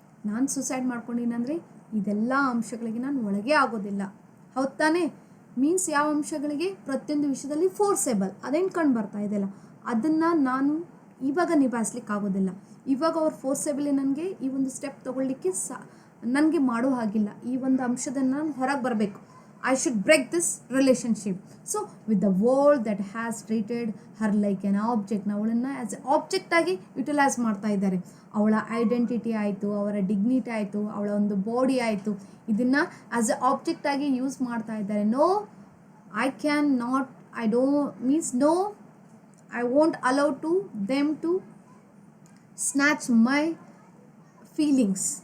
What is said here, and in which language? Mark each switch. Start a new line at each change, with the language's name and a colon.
Kannada: ನಾನು ಸುಸೈಡ್ ಮಾಡ್ಕೊಂಡಿನಂದರೆ ಇದೆಲ್ಲ ಅಂಶಗಳಿಗೆ ನಾನು ಒಳಗೆ ಆಗೋದಿಲ್ಲ. ಹೌದು ತಾನೇ? ಮೀನ್ಸ್ ಯಾವ ಅಂಶಗಳಿಗೆ, ಪ್ರತಿಯೊಂದು ವಿಷಯದಲ್ಲಿ ಫೋರ್ಸೇಬಲ್ ಅದೇನು ಕಂಡು ಬರ್ತಾ ಇದೆಯಲ್ಲ, ಅದನ್ನು ನಾನು ಇವಾಗ ನಿಭಾಯಿಸ್ಲಿಕ್ಕೆ ಆಗೋದಿಲ್ಲ. ಇವಾಗ ಅವ್ರು ಫೋರ್ಸೇಬಲಿ ನನಗೆ ಈ ಒಂದು ಸ್ಟೆಪ್ ತೊಗೊಳ್ಳಿಕ್ಕೆ ನನಗೆ ಮಾಡೋ ಹಾಗಿಲ್ಲ. ಈ ಒಂದು ಅಂಶದಿಂದ ನಾನು ಹೊರಗೆ ಬರಬೇಕು.
English: I should break this relationship. So with the world that has treated her like an object,
Kannada: ಅವಳನ್ನು ಆ್ಯಸ್ ಎ ಆಬ್ಜೆಕ್ಟ್ ಆಗಿ ಯುಟಿಲೈಸ್ ಮಾಡ್ತಾ ಇದ್ದಾರೆ. ಅವಳ ಐಡೆಂಟಿಟಿ ಆಯಿತು, ಅವರ ಡಿಗ್ನಿಟಿ ಆಯಿತು, ಅವಳ ಒಂದು ಬಾಡಿ ಆಯಿತು, ಇದನ್ನು ಆ್ಯಸ್ ಎ ಆಬ್ಜೆಕ್ಟ್ ಆಗಿ ಯೂಸ್ ಮಾಡ್ತಾ ಇದ್ದಾರೆ.
English: No, I can not, I don't means no, I won't allow to them to snatch my feelings.